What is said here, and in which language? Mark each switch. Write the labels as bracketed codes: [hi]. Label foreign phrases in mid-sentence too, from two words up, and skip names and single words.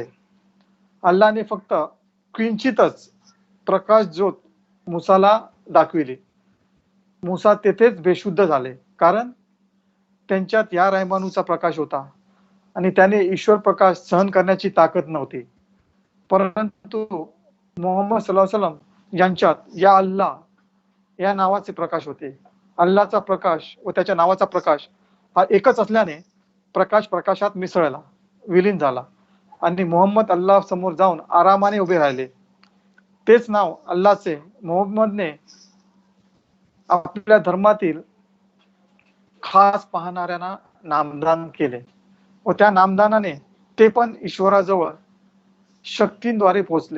[mr] अल्लाहने फक्त किंचितच प्रकाश ज्योत मुसाला दाखविली. मुसा तेथेच बेशुद्ध झाले, कारण त्यांच्यात या रहमानूचा प्रकाश होता आणि त्याने ईश्वर प्रकाश सहन करण्याची ताकद नव्हती. परंतु मोहम्मद [ar] صلى الله عليه وسلم [mr] यांच्यात या अल्लाह या नावाचे प्रकाश होते. अल्लाहचा प्रकाश व त्याच्या नावाचा प्रकाश हा एकच असल्याने प्रकाश प्रकाशात मिसळला, विलीन झाला आणि मोहम्मद अल्लाह समोर जाऊन आरामाने उभे राहिले. तेच नाव अल्लाहचे मोहम्मदने आपल्या धर्मातील खास पाहणाऱ्यांना नामदान केले व त्या नामदानाने ते पण ईश्वराजवळ शक्तींद्वारे पोहोचले.